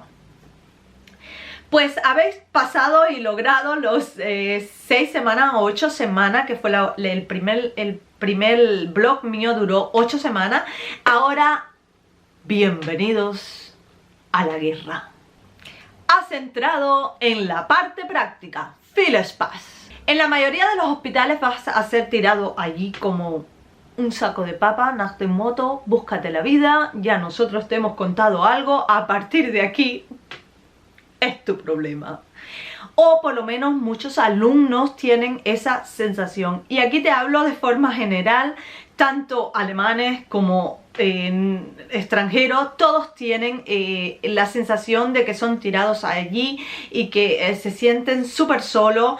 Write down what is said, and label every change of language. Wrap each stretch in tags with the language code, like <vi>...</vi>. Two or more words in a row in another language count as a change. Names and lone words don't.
<es>Pues habéis pasado y logrado los 6 semanas o 8 semanas, que fue el primer blog mío, duró 8 semanas. Ahora, bienvenidos a la guerra. Has entrado en la parte práctica.</es> <de>Viel Spaß.</de> <es>En la mayoría de los hospitales vas a ser tirado allí como un saco de papa,</es> <de>nach dem Motto,</de> <es>búscate la vida, ya nosotros te hemos contado algo, a partir de aquí es tu problema. O por lo menos muchos alumnos tienen esa sensación. Y aquí te hablo de forma general, tanto alemanes como extranjeros, todos tienen la sensación de que son tirados allí y que se sienten súper solos.</es>